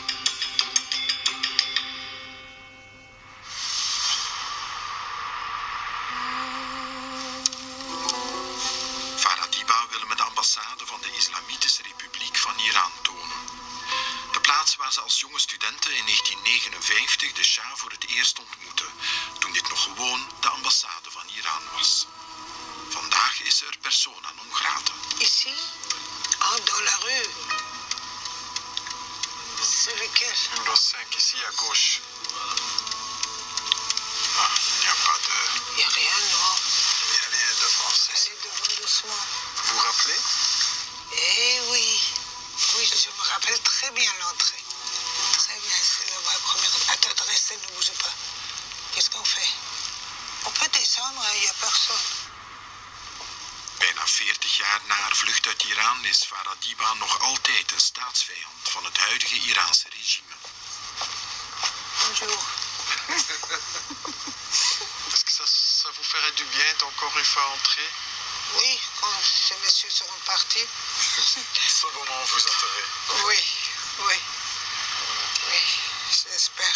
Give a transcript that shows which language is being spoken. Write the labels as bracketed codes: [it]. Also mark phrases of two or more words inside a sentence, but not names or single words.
[nl] Farah Diba wil met de ambassade van de Islamitische Republiek van Iran tonen. De plaats waar ze als jonge studenten in 1959 de Shah voor het eerst ontmoette, toen dit nog gewoon de ambassade van Iran was. Vandaag is ze er [la] persona non grata. [fr] Ici, dans la rue. C'est lequel? Numéro 5, ici à gauche. Ah, il n'y a pas de... Il n'y a rien, non? Il n'y a rien de français. Allez devant doucement. Vous vous rappelez? Eh oui. Oui, je me rappelle très bien l'entrée. Très bien, c'est la première. Attends, restez, ne bougez pas. Qu'est-ce qu'on fait? On peut descendre, il n'y a personne. [nl] Bijna 40 jaar na haar vlucht uit Iran is Farah Diba nog altijd een staatsvijand van het huidige Iraanse regime. [fr] Bonjour. Est-ce que ça vous ferait du bien d'encore une fois entrer? Oui, quand ces messieurs seront partis. Ce moment vous entendrez. Oui, oui. Oui, j'espère.